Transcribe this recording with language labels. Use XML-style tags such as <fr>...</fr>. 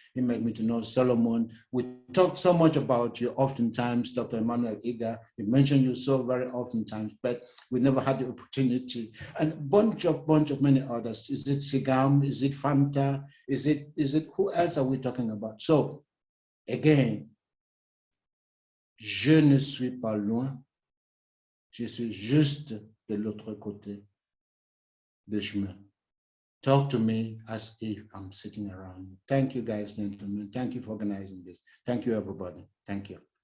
<en>He made me to know Solomon. We talked so much about you oftentimes, Dr. Emmanuel Igah. He mentioned you so very oftentimes, but we never had the opportunity. And bunch of many others. Is it Sigam? Is it Fanta? Is it, who else are we talking about? So again,</en> <fr>je ne suis pas loin. Je suis juste de l'autre côté du chemin.</fr> <en>Talk to me as if I'm sitting around you. Thank you, guys, gentlemen. Thank you for organizing this. Thank you, everybody. Thank you.</en>